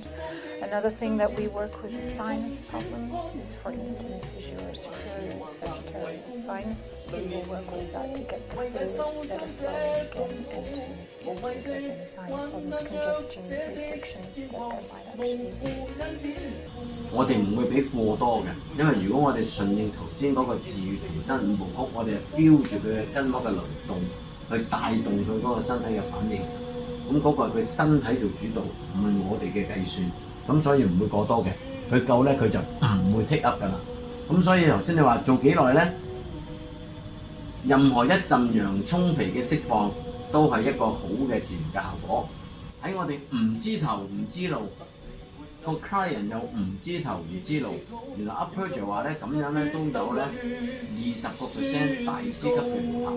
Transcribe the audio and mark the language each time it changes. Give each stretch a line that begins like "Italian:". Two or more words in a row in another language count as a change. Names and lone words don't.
English: Another thing that we work with is sinus problems. This, for instance, is your superior sagittarius sinus. We will work with that to get the fluid better flowing again and to address any sinus problems, congestion, restrictions that there might actually be.
Cantonese: 我哋唔會俾過多嘅，因為如果我哋順應頭先嗰個自愈全身五部曲，我哋係 feel 住佢嘅筋膜嘅流動，去帶動佢嗰個身體嘅反應。咁嗰個係佢身體做主導，唔係我哋嘅計算。咁所以唔會過多嘅，佢夠咧佢就唔會
English: take up
Cantonese: 㗎啦。咁所以頭先你話做幾耐咧？任何一陣洋葱皮嘅釋放都係一個好嘅自然嘅效果。喺我哋唔知頭唔知路，個 client 又唔知頭唔知路，原來 upper 就話咧咁樣咧都有咧20% 大師級嘅療效。